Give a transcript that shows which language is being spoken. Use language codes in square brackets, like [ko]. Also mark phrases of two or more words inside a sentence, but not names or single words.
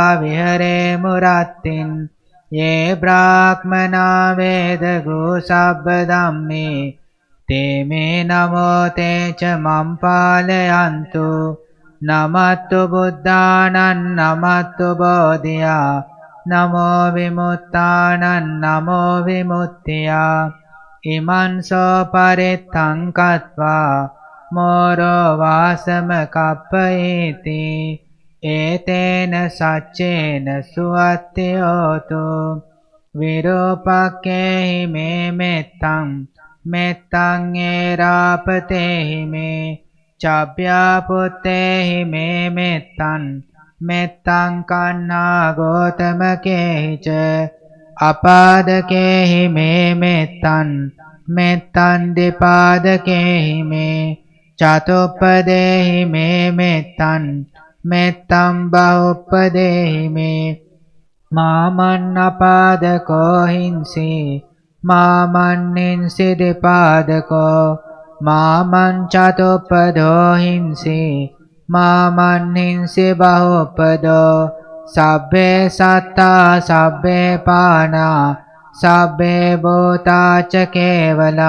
[pi] විහරේමු රත්තින් යේ බ්‍රාහ්මනා වේදගෝ සබ්බ ධම්මේ තේමේ නමෝ තේච මම් පාලයන්තු නමත්තු බුද්ධානං නමත්තු බෝධියා නමෝ විමුක්තානං නමෝ විමුක්තියා ඉමන්සෝ පරිත්තං කତ୍වා මෝරෝ වාසම කප්පයේති ඒතේන සච්චේන සුවත්තියෝතු විරූපක්කේහි මේ මෙත්තං මෙත්තං ඒරාපතේහි මේ චබ්භ්‍යාපුත්තේහි මේ මෙත්තං මෙත්තං කන්නා ගෝතමකේහිච අපාදකේහි මේ මෙත්තං මෙත්තං දෙපාදකේහි මේ චතුප්පදේහි මේ මෙත්තං मेत्तं बहुपदेहि मे मामन्नपादको हिंसि मामन्निंसिदिपादको मामञ्चतुपदो हिंसि मामन्निंसि बहुपदो सब्बे सत्ता सब्बे पाना सब्बे भूता च केवला